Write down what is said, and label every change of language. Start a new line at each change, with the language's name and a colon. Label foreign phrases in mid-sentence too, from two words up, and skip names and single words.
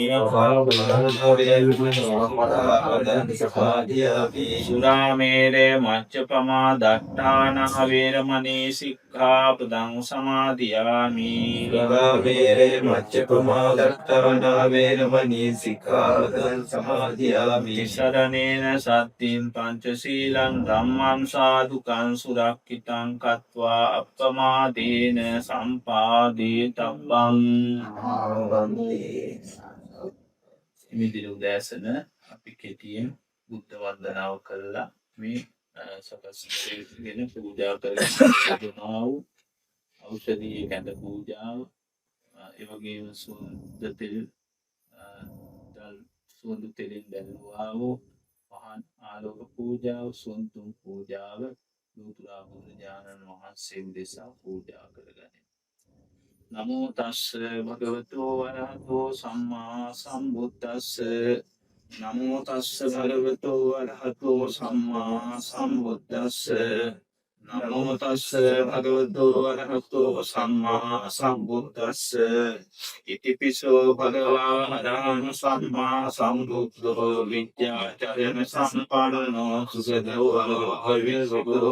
Pali: සුරාමේරේ මච්චපමා දට්ඨානහ වේරමණී සික්ඛාපදං සමාදියාමි සරණේන සත්තින් පංචශීලං ධම්මං සාදුකං සුරක්ඛිතං කତ୍වා අප්පමාදේන සම්පාදේතබ්බං
Sinhala: ඉමිදිරි උදෑසන අපි කෙටියෙන් බුද්ධ වන්දනාව කළා මේ සකස් ගෙන පූජා කරනවා වූ ඖෂධීය කැඳ පූජාව ඒ වගේම සුවඳ තෙලින් දැල්වා වූ මහා ආලෝක පූජාව සුන්තුම් පූජාව ලෝතුරා බුදුරජාණන් වහන්සේ උදෙසා පූජා කරගනිමු.
Pali: නමෝ තස්ස භගවතෝ අරහතෝ සම්මා සම්බුද්දස්ස නමෝ තස්ස භගවතෝ අරහතෝ සම්මා සම්බුද්දස්ස නමෝ තස්ස භගවතෝ අරහතෝ සම්මා සම්බුද්දස්ස ඉතිපිසෝ භගවා අරහං සම්මා සම්බුද්ධෝ විද්‍යාචරණ සම්පන්නෝ සුගතෝ භවිසෝ